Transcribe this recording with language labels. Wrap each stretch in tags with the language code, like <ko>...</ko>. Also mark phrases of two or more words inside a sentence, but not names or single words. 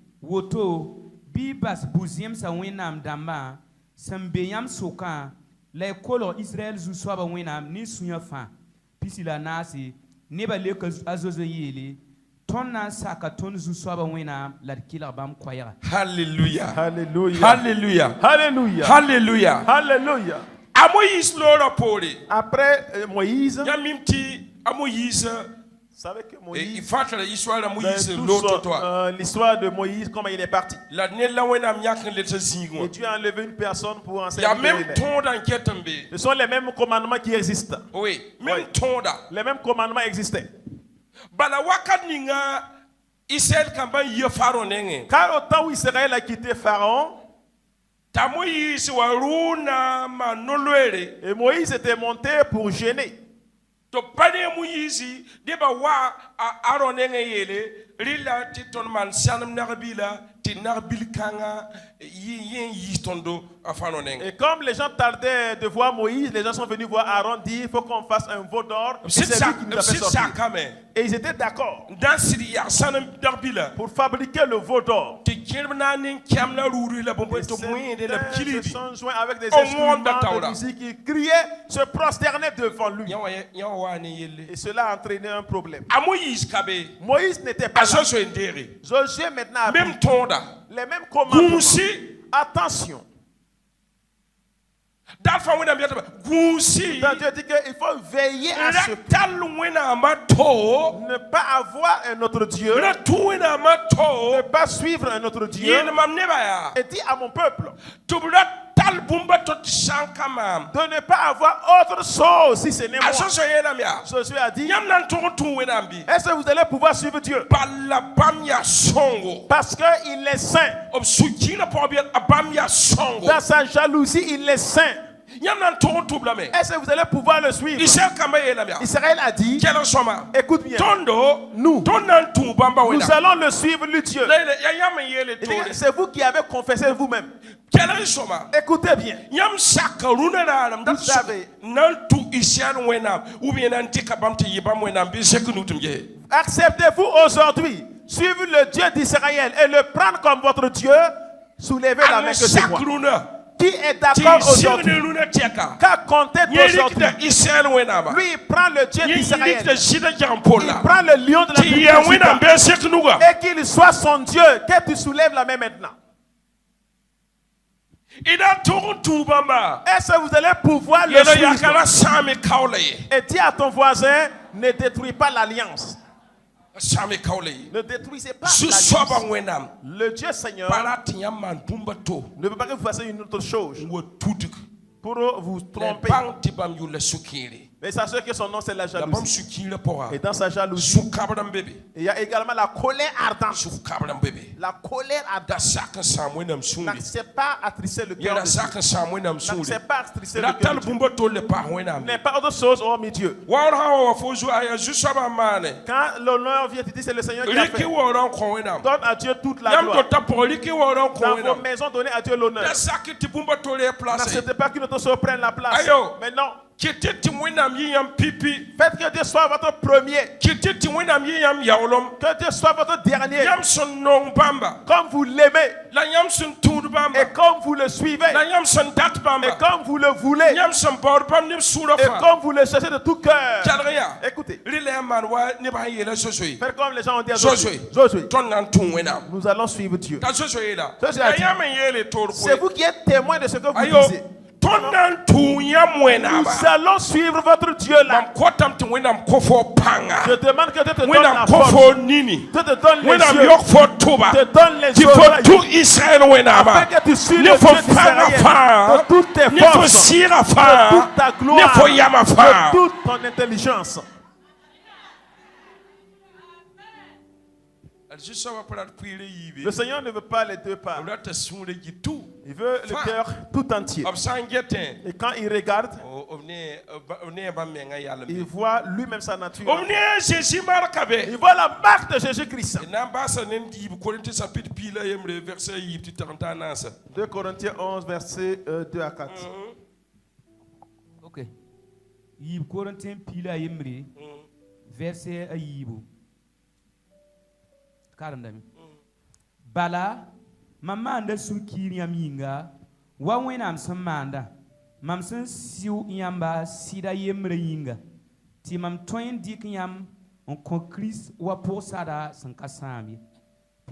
<mos>woto bɩ bas bu-zẽmsã wẽnnaam dãmbã sẽn be yãmb sʋkã la y kolg israɛl zu-soabã wẽnnaam ne sũyã fãa pisi la naase nebã leka a zoze yeele tõnd na n saka tõnd zu-soabã wẽnnaam la d kelg bãmb koɛɛga halleluya</mos> <fr>Alléluia.</fr> <mos>halleluya</mos> <fr>Alléluia.</fr> <mos>halleluya</mos> <fr>Alléluia.</fr> <mos>a moyiis loorã poore</mos> <fr>Après Moïse, vous</fr> <mos>yãmb mim tɩ a moyiis</mos> <fr>savez que</fr> <mos>y</mos> <fr>Moïse,</fr> <mos>fatara histoire a</mos> <fr>dans</fr> <mos>moyiis</mos> <fr>tout</fr> <mos>loor</mos> <fr>son-</fr> <mos>to-toa</mos> <fr>l'histoire de Moïse, comment il est parti.</fr> <mos>la ned la wẽnnaam yãk n let a zĩig wã</mos> <fr>Et Dieu a enlevé une personne pour enseigner.</fr> <mos>yaa</mos> <fr>le même Père.</fr> <mos>tõodã n ket n be</mos> <fr>Ce sont les mêmes commandements qui existent. oui même Oui.</fr> <mos>tõoda</mos> <fr>Les mêmes commandements existaient.</fr> <mos>bala wakat ninga israɛl kãmbã yia faro nengẽ</mos> <fr>Car au temps où Israël a quitté Pharaon,</fr> <mos>t'a moyiis wa rʋʋna maan no-loeere</mos> <fr>et Moïse était monté pour gêner.</fr> <mos>tɩ pa ne moyiisi deba wa a aron nengẽ yeele rɩla tɩ tõnd maan sãnem nag-bila tɩ nag-bil kãngã yẽ n yiis tõndo a faro nengẽ</mos> <fr>Et comme les gens tardaient de voir Moïse, les gens sont venus voir Aaron dire il faut qu'on fasse un veau d'or. Et c'est lui qui nous a fait</fr> <mos>sɩd</mos> <fr>sortir.</fr> <mos>sakame</mos> <fr>Et ils étaient d'accord</fr> <mos>n da n sɩd yaa sãnem nag-bila</mos> <fr>pour fabriquer le veau d'or.</fr> <mos>tɩ kẽrb na n nin-kɛm la rʋʋre la bõe</mos> <fr>Et</fr> <mos>tɩ wẽede la b</mos> <fr>certains se</fr> <mos>kilidi</mos> <fr>sont joints avec des On instruments monte à de Taura. musique, ils criaient, se prosternaient devant lui.</fr> <mos>yã wa waa ne yelle</mos> <fr>Et cela a entraîné un problème.</fr> <mos>a moyiis ka be</mos> <fr>Moïse n'était pas</fr> <mos>a</mos> <fr>là.</fr> <mos>zoe n deege</mos> <fr>Josué maintenant a même pris</fr> <mos>tõoda</mos> <fr>les mêmes commandements.</fr> <mos>gũusi</mos> <fr>Attention,</fr> <mos>Dal fa wẽnnaam yetɩ gũusi</mos> <fr>Donc Dieu dit qu'il faut veiller à</fr> <mos>ra</mos> <fr>ce</fr> <mos>tall wẽnnaamã to</mos> <fr>ne pas avoir un autre Dieu,</fr> <mos>ra tũ wẽnnaamã to</mos> <fr>ne pas suivre un autre Dieu,</fr> <mos>yeel mam nebã yaa</mos> <fr>et dit à mon peuple</fr> <mos>tɩ b ra tall bũmba to tɩ sã n ka maam</mos> <fr>de ne pas avoir autre chose si ce n'est</fr> <mos>a</mos> <fr>moi.</fr> <mos>sõsã yeelame yaa</mos> <fr>Josué a dit,</fr> <mos>yãmb na n tʋg n tũ wẽnnaam bɩ</mos> <fr>est-ce que vous allez pouvoir suivre Dieu?</fr> <mos>balla bãmb yaa sõngo</mos> <fr>Parce qu'il est saint.</fr> <mos>b sũ-kiirã pʋgẽ bɩ a bãmb yaa sõngo</mos> <fr>Dans sa jalousie, il est saint.</fr> <mos>yãmb na n tʋg n tʋb lame</mos> <fr>Est-ce que vous allez pouvoir le suivre?</fr> <mos>Israël kambã yeelame yaa</mos> <fr>Israël a dit,</fr> <mos>kɛlg sõma</mos> <fr>écoute bien,</fr> <mos>tõndo</mos> <fr>nous,</fr> <mos>tõnd na n tũ bãmba</mos> <fr>nous</fr> <mos>wẽnnaam</mos> <fr>allons le suivre, le Dieu.</fr> <mos>la ya yãmb n yeele</mos> <fr>Il dit,</fr> <mos>toore</mos> <fr>c'est vous qui avez confessé vous-même.</fr> <mos>kɛlg sõma</mos> <fr>Écoutez bien.</fr> <mos>yãmb saka rũnã raarem dat</mos> <fr>Vous savez.</fr> <mos>na n tũ Israël wẽnnaam</mos> <fr>ou bien</fr> <mos>na n tɩka bãmb tɩ yɩ bãmb wẽnnaam bɩ sek nu tɩ m yese</mos> <fr>Acceptez-vous aujourd'hui suivre le Dieu d'Israël et le prendre comme votre Dieu? Soulevez la main que je</fr> <mos>sak</mos> <fr>vois.</fr> <mos>rũnã</mos> <fr>Qui est</fr> <mos>tɩ</mos> <fr>d'accord</fr> <mos>y sig ne</mos> <fr>aujourd'hui?</fr> <mos>rũnã tɛka</mos> <fr>Qu'a compté</fr> <mos>yẽ</mos> <fr>aujourd'hui?</fr> <mos>rikda Israël wẽnnaamã</mos> <fr>Lui, il prend le Dieu</fr> <mos>yẽ</mos> <fr>d'Israël.</fr> <mos>rikda sɩda jagn</mos> <fr>Il</fr> <mos>polla</mos> <fr>prend le lion de la</fr> <mos>tɩ</mos> <fr>tribu</fr> <mos>ya</mos> <fr>de</fr> <mos>wẽnnaam</mos> <fr>Juda.</fr> <mos>bɩ sek nuga</mos> <fr>Et qu'il soit son Dieu. Que tu soulèves la main maintenant.</fr> <mos>y na tʋg n tũ bãmba</mos> <fr>Est-ce que vous allez pouvoir le</fr> <mos>yẽla</mos> <fr>suivre?</fr> <mos>yakara sãame kaola ye</mos> <fr>Et dis à ton voisin, ne détruis pas l'alliance.</fr> <mos>sãame kaola ye</mos> <fr>Ne détruisez pas</fr> <mos>zu-soabã</mos> <fr>l'alliance.</fr> <mos>wẽnnaam</mos> <fr>Le Dieu Seigneur</fr> <mos>pa ra tɩ yãmb maan bũmba to</mos> <fr>ne veut pas que vous fassiez une autre chose</fr> <mos>n wa tudg</mos> <fr>pour vous</fr> <mos>la</mos> <fr>tromper.</fr> <mos>bãng tɩ bãmb yʋlla sũ-kẽere</mos> <fr>Mais sachez que son nom c'est la</fr> <mos>la bãmb</mos> <fr>jalousie.</fr> <mos>sũ-kiirã</mos> <fr>Et</fr> <mos>pʋga</mos> <fr>dans sa jalousie,</fr> <mos>sũ-kabd n be be</mos> <fr>il y a également la colère ardente.</fr> <mos>sũ-kabd n be be</mos> <fr>La colère</fr> <mos>da</mos> <fr>ardente.</fr> <mos>sak n sãam wẽnnaam sũure</mos> <fr>N'accepte pas attrister le cœur</fr> <mos>yẽra</mos> <fr>de Dieu.</fr> <mos>sak n sãam wẽnnaam sũure</mos> <fr>N'accepte pas attrister</fr> <mos>ra</mos> <fr>le cœur</fr> <mos>tall</mos> <fr>de Dieu.</fr> <mos>bũmba tol le paas wẽnnaam</mos> <fr>N'est pas autre chose hormis Dieu.</fr> <mos>waoor sã wa wa fo zu aya zu-soabã n maane</mos> <fr>Quand l'honneur vient, tu dis c'est le Seigneur qui a</fr> <mos>rɩk</mos> <fr>fait.</fr> <mos>waoorã n kõ wẽnnaam</mos> <fr>Donne à Dieu toute la</fr> <mos>yãmb</mos> <fr>gloire.</fr> <mos>tota pʋgẽ rɩk waoorã n kõ</mos> <fr>Dans vos</fr> <mos>wẽnnaam</mos> <fr>maisons, donnez à Dieu l'honneur.</fr> <mos>da sak tɩ bũmba tol ya place</mos> <fr>N'acceptez pas qu'une autre chose prenne la place.</fr> <mos>Ayo.</mos> <fr>Mais non.</fr> <mos>kɩt tɩ wẽnnaam yɩ yãmb pipi</mos> <fr>Faites que Dieu soit votre premier.</fr> <mos>kɩt tɩ wẽnnaam yɩ yãmb yaoolem</mos> <fr>Que Dieu soit votre dernier.</fr> <mos>yãmb sẽn nong bãmba</mos> <fr>Comme vous l'aimez.</fr> <mos>la yãmb sẽn tũud bãmba</mos> <fr>Et comme vous le suivez.</fr> <mos>la yãmb sẽn dat</mos> <fr>Et</fr> <mos>bãmba</mos> <fr>comme vous le voulez.</fr> <mos>yãmb sẽn baood bãmb neb sũurã</mos> <fr>Et</fr> <mos>fãa</mos> <fr>comme vous le cherchez de tout cœur.</fr> <mos>kelg yaa</mos> <fr>Écoutez.</fr> <mos>rɩ la yãmb maan wa nebã sẽn yeela Josué</mos> <fr>Faites comme les gens ont dit à Josué Josué. Josué.</fr> <mos>tõnd na n tũ wẽnnaam</mos> <fr>Nous allons suivre Dieu.</fr> <mos>t'a Josué yeela</mos> <fr>Josué a</fr> <mos>la</mos> <fr>dit,</fr> <mos>yãmb n yeele toor</mos> <fr>C'est vous</fr> <mos>poe</mos> <fr>qui êtes témoin de ce que vous</fr> <mos>ayo</mos> <fr>disiez.</fr> <mos>tõnd na n tũ yãmb wẽnnaama</mos> <fr>Nous allons suivre votre Dieu là.</fr> <mos>mam kõtame tɩ wẽnnaam kõ fo pãnga</mos> <fr>Je demande que Dieu te donne</fr> <mos>wẽnnaam</mos> <fr>la</fr> <mos>kõ</mos> <fr>force.</fr> <mos>fo nini</mos> <fr>Dieu te donne les</fr> <mos>wẽnnaam</mos> <fr>yeux.</fr> <mos>yõk fo tʋba</mos> <fr>Te donne les</fr> <mos>tɩ</mos> <fr>yeux.</fr> <mos>fo tʋ Israël wẽnnaama</mos> <fr>Afin que tu suives</fr> <mos>ne</mos> <fr>le</fr> <mos>fo</mos> <fr>Dieu</fr> <mos>pãnga</mos> <fr>d'Israël.</fr> <mos>fãa</mos> <fr>De toutes tes</fr> <mos>ne fo</mos> <fr>forces.</fr> <mos>sɩɩga</mos> <fr>De</fr> <mos>fãa</mos> <fr>toute ta</fr> <mos>ne</mos> <fr>gloire.</fr> <mos>fo yama</mos> <fr>De</fr> <mos>fãa</mos> <fr>toute ton intelligence.</fr> <mos>zu-soabã pa rat pʋɩɩrã yiibe</mos> <fr>Le Seigneur ne veut pas les deux parts.</fr> <mos>b rata sũurã gi tout</mos> <fr>Il veut le cœur tout entier.</fr> <mos>b sã n getẽ</mos> <fr>Et quand il regarde,</fr> <mos>b nee bãmb menga yalem</mos> <fr>il voit lui-même sa nature.</fr> <mos>b nee a Jésus marka be</mos> <fr>Il voit la marque de Jésus-Christ.</fr> <mos>d na n baasa ne n diib Korintɩ sapit piila yembre verset yiib tɩ tag n taa naasa</mos> <fr>2 Corinthiens 11, versets 2 à 4. Ok.</fr> <mos>Yiib Korintẽ piila a yembre verset a yiibu. Karendame. Bala mam maanda sũ-kiir yãmb yĩnga wa wẽnnaam sẽn maanda mam sẽn sɩʋ yãmba sɩda yembrã yĩnga tɩ mam tõe n dɩk yãmb n kõ Kirist wa pʋg-sada sẽn ka sãam ye.</mos>